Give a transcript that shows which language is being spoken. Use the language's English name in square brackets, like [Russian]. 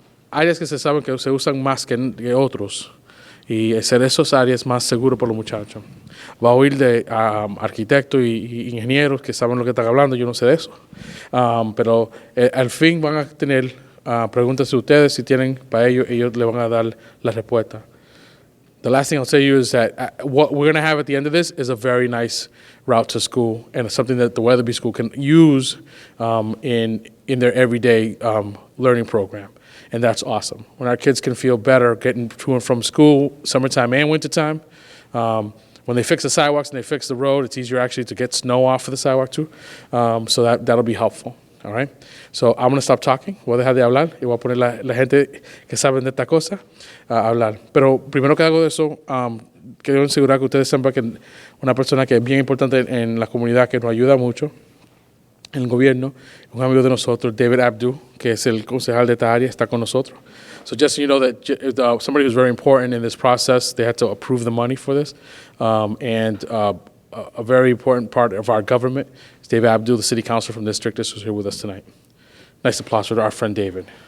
[Spanish] Áreas que se saben que se usan más que otros, y hacer esas áreas más seguras para los muchachos. Va a oír de arquitectos y ingenieros que saben lo que están hablando, yo no sé de eso. Pero al fin van a tener preguntas de ustedes, si tienen para ellos le van a dar la respuesta. [English] The last thing I'll tell you is that what we're going to have at the end of this is a very nice route to school, and it's something that the Weatherby School can use in their everyday learning program. And that's awesome. When our kids can feel better getting to and from school, summertime and wintertime, when they fix the sidewalks and they fix the road, it's easier actually to get snow off of the sidewalk too. So that'll be helpful. All right. So I'm going to stop talking. [Spanish] Voy a dejar de hablar y voy a poner la gente que saben de esta cosa a hablar. Pero primero que hago eso, quiero asegurar que ustedes sepan que una persona que es bien importante en la comunidad, que nos ayuda mucho en el gobierno, un amigo de nosotros, David Abdu, que es el concejal de esta área, está con nosotros. [English] So just so you know that somebody who's very important in this process, they had to approve the money for this. And a very important part of our government is David Abdu, the city councilor from the district. This was here with us tonight. Nice applause for our friend David.